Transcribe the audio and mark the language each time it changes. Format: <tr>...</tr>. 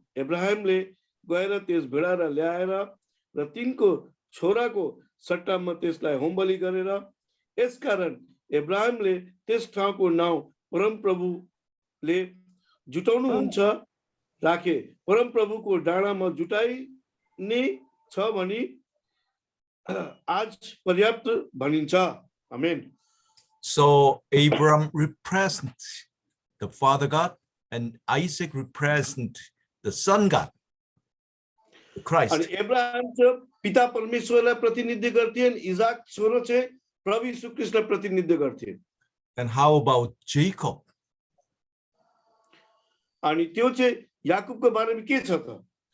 <ne>अब्राहमले गएर त्यस भेडालाई ल्याएर र तिनको छोराको सट्टामा त्यसलाई होमबलि गरेर, यसकारण अब्राहमले त्यस ठाउँको नाउँ परमप्रभुले जुटाउनुहुन्छ राखे। परमप्रभुको डाँडामा जुटाइने छ भनी आज पर्याप्त भनिन्छ। आमेन।</ne> <en>So Abraham represents the Father God, and Isaac represents the Son God, Christ.</en> <ne>अनि अब्राहम चाहिँ पिता परमेश्वरलाई प्रतिनिधित्व गर्थे, इसाक छोरो चाहिँ प्रभु यीशु ख्रीष्टलाई प्रतिनिधित्व गर्थे।</ne> <en>And how about Jacob?</en> <ne>अनि त्यो चाहिँ याकूबको बारेमा के छ त?</ne>